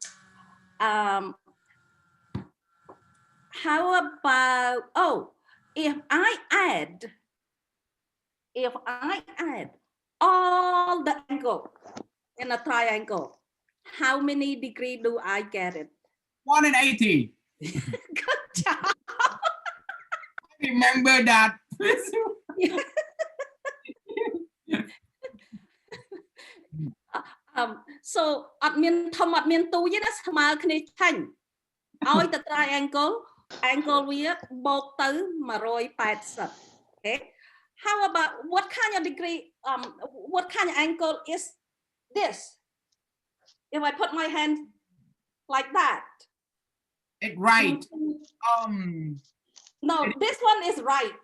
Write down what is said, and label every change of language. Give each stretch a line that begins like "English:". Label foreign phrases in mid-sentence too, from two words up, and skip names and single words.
English: How about, if I add all the angle in a triangle, how many degrees do I get it? 180. Good job. Remember that. So
Khmer: អត់មានធំអត់មានទូទេណាស្មើគ្នាឆាញ់ឲ្យតែ
English: triangle angle
Khmer: វាបូកទៅ180
English: okay how about what kind of degree what kind of angle is this if I put my hand like that It's right. No, this one is right.